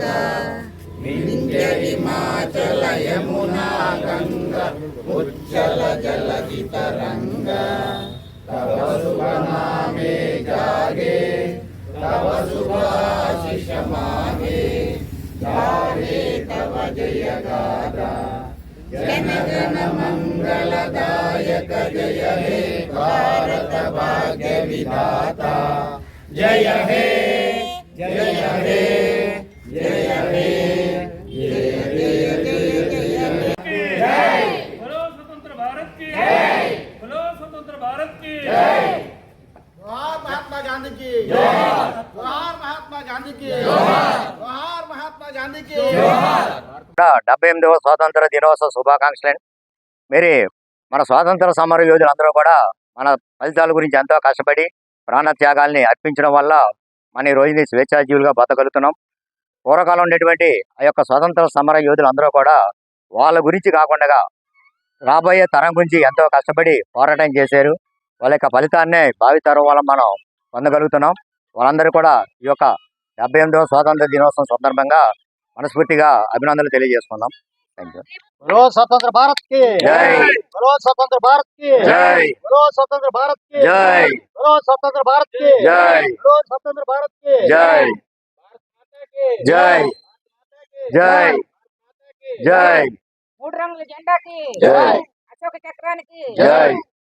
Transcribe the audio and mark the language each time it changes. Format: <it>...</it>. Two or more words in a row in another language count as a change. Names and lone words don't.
<bn>বিন্ধ্য হিমাচল যমুনা গঙ্গা উজ্জল জলধি তরঙ্গ তব শুভ নামে জাগে তব শুভাশিস মাগে জাগে তব জয় গাথা জন গণ মঙ্গলদায়ক জয় হে ভারত ভাগ্য বিধাতা জয় হে জয় হে জয় হে জয় জয় জয় জয়</bn> <hi>बोलो स्वतंत्र भारत की जय, बोलो स्वतंत्र भारत की जय। जोहार महात्मा गांधी की जोहार, जोहार महात्मा गांधी की जोहार, जोहार महात्मा गांधी की जोहार।</hi> <te>78వ స్వాతంత్ర దినోత్సవ శుభాకాంక్షలు. మరి మన స్వాతంత్ర సమర యోధులందరూ కూడా మన ఫలితాల గురించి ఎంతో కష్టపడి ప్రాణత్యాగాల్ని అర్పించడం వల్ల మన ఈ రోజుని స్వేచ్ఛాజీవులుగా బతకగలుగుతున్నాం. పూర్వకాలం ఉండేటువంటి ఆ యొక్క స్వాతంత్ర సమర యోధులందరూ కూడా వాళ్ళ గురించి కాకుండా రాబోయే తరం గురించి ఎంతో కష్టపడి పోరాటం చేశారు. వాళ్ళ యొక్క ఫలితాన్నే భావితరం వల్ల మనం పొందగలుగుతున్నాం. వాళ్ళందరూ కూడా ఈ యొక్క 78వ స్వాతంత్ర దినోత్సవం సందర్భంగా మనస్ఫూర్తిగా అభినందనలు తెలియజేసుకుందాం.</te> <en>thank you.</en> <hi>बोलो स्वतंत्र भारत की जय, बोलो स्वतंत्र भारत की जय, बोलो स्वतंत्र भारत की जय, बोलो स्वतंत्र भारत की जय, बोलो स्वतंत्र भारत की जय, जय, जय, जय,</hi> <te>మూడు రంగుల జెండాకి జై, అశోక చక్రానికి జై.</te>